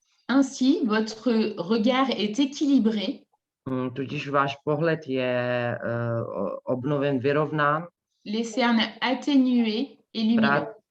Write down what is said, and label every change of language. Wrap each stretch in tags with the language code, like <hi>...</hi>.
<fr>Ainsi, votre regard est équilibré.</fr> <cs>Tudíž váš pohled je obnoven, vyrovnán.</cs> <fr>Les cernes atténuées et lumineuses.</fr>